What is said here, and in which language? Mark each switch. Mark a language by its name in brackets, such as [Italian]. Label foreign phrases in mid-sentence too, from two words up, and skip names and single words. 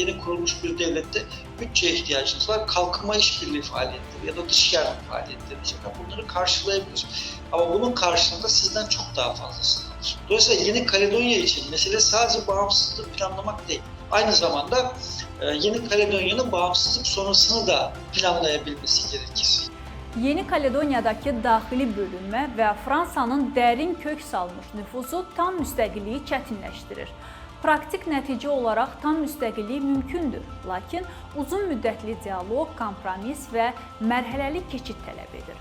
[Turkish] Yeni kurulmuş bir devlette bütçeye ihtiyacınız var. Kalkınma işbirliği faaliyetleri ya da dış yardım faaliyetleri için bunları karşılayabilir. Ama bunun karşılığında sizden çok daha fazlasını alır. Dolayısıyla Yeni Kaledonya için mesele sadece bağımsızlık planlamak değil. Aynı zamanda Yeni Kaledonya'nın bağımsızlık sonrasını da planlayabilmesi gerekir. [Azerbaijani] Yeni Kaledonyadakı daxili bölünmə və Fransanın dərin kök salmış nüfuzu tam müstəqilliyi çətinləşdirir. Praktik nəticə olaraq tam müstəqillik mümkündür, lakin uzun müddətli dialoq, kompromis və mərhələli keçid tələb edir.